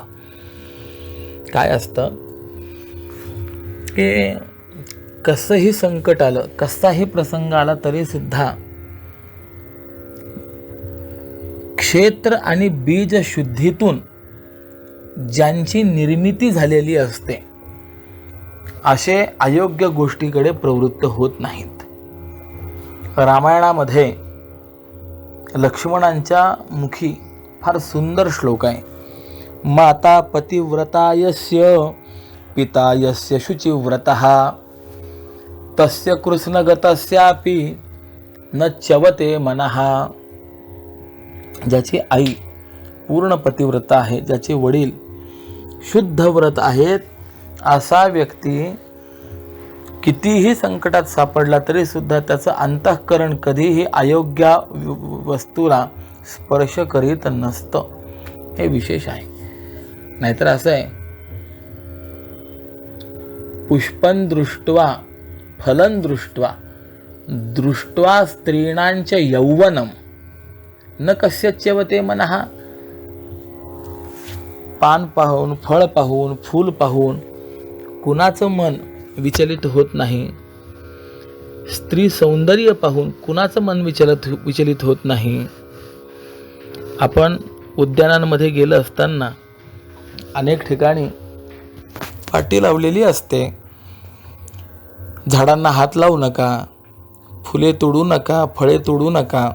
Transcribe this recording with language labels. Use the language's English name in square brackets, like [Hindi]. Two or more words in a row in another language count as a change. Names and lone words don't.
[Marathi] काय असतं की कसंही संकट आलं, कसाही प्रसंग आला तरी सुद्धा क्षेत्र आणि बीज शुद्धीतून ज्यांची निर्मिती झालेली असते असे अयोग्य गोष्टीकडे प्रवृत्त होत नाहीत। रामायणामध्ये लक्ष्मणांच्या मुखी फार सुंदर श्लोक आहे। [Sanskrit] माता पतिव्रतायस्य पितायस्य शुचिव्रतः तस्य कृष्णगतस्यापि न च्यवते मनः। [Marathi] ज्याची आई पूर्ण पतिव्रता आहे, ज्याचे वडील शुद्ध व्रत आहेत, असा व्यक्ती कितीही संकटात सापडला तरी सुद्धा त्याचं अंतःकरण कधीही अयोग्य वस्तूला स्पर्श करीत नसतं। हे विशेष आहे। नाहीतर असं आहे, [Sanskrit] पुष्पं दृष्ट्वा फलं दृष्ट्वा दृष्ट्वा स्त्रीणांच यौवनम न कस्यच्यवते मनः. [Marathi] पान पाहून, फळ पाहून, फूल पाहून कुणाचं मन विचलित होत नाही. स्त्री सौंदर्य पाहून कुणाचं मन विचलित होत नाही. आपण उद्यानांमध्ये गेलं असताना अनेक ठिकाणी पाटी लावलेली असते, झाडांना हात लावू नका, फुले तोडू नका, फळे तोडू नका.